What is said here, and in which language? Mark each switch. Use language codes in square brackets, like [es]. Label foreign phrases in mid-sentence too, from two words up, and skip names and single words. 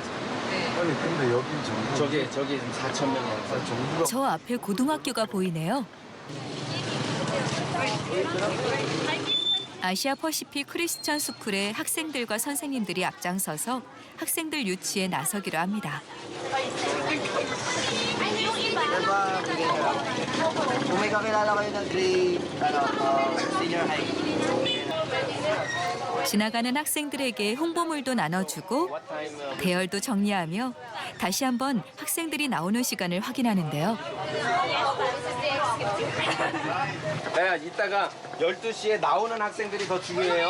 [ko] 아니 근데 여기 전부 저기 지금 4,000명 전부가 저 앞에 고등학교가 보이네요. 아시아 퍼시픽 크리스천 스쿨의 학생들과 선생님들이 앞장서서 학생들 유치에 나서기로 합니다. [tl] Kung may kakilala kayo ng grade, [en] senior high. [ko] 지나가는 학생들에게 홍보물도 나눠주고 대열도 정리하며 다시 한번 학생들이 나오는 시간을 확인하는데요. 네, 이따가 12시에 나오는 학생들이 더 중요해요.